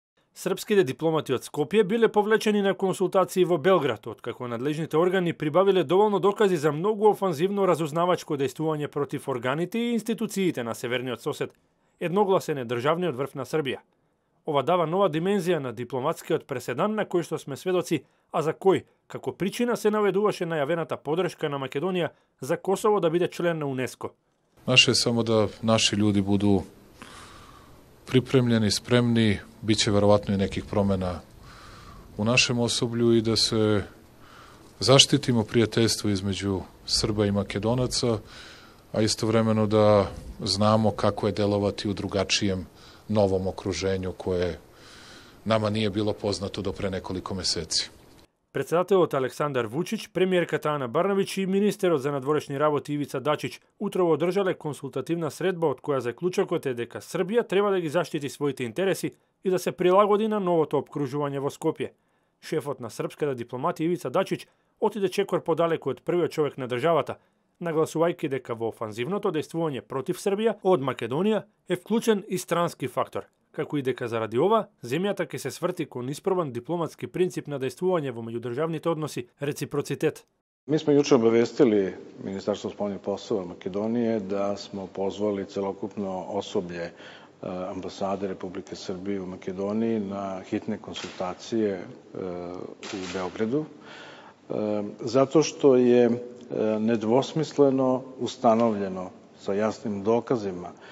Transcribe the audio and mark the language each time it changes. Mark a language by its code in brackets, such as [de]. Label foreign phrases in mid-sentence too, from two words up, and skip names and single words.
[mk] Српските дипломати од Скопје биле повлечени на консултации во Белград, откако надлежните органи прибавиле доволно докази за многу офанзивно разузнавачко дејствување против органите и институциите на северниот сосед. Едногласен е државниот врв на Србија. Ова дава нова димензија на дипломатскиот преседан на кој што сме сведоци, а за кој, како причина се наведуваше најавената подршка на Македонија за Косово да биде член на УНЕСКО. Наше е само да наши [sr] ljudi budu pripremljeni, spremni, bit će verovatno i nekih promjena u našem osoblju i da se zaštitimo prijateljstvo između Srba i Makedonaca, a istovremeno da znamo kako je delovati u drugačijem novom okruženju koje nama nije bilo poznato do pre nekoliko meseci. [mk] Председателот Александар Вучич, премиерката Ана Барнавич и министерот за надворешни работи Ивица Дачич утрово одржале консултативна средба од која заклучокот е дека Србија треба да ги заштити своите интереси и да се прилагоди на новото опкружување во Скопје. Шефот на српската дипломатија Ивица Дачич отиде чекор подалеку од првиот човек на државата, нагласувајќи дека во офанзивното дејствување против Србија од Македонија е вклучен и странски фактор, како и дека заради ова земјата ќе се сврти кон испробан дипломатски принцип на дејствување во меѓудржавните односи, реципроцитет. [sr] Mi smo juče obavestili Ministarstvo spoljnih poslova Makedonije da smo pozvali celokupno osoblje ambasade Republike Srbije u Makedoniji na hitne konsultacije u Beogradu, zato što je nedvosmisleno ustanovljeno sa jasnim dokazima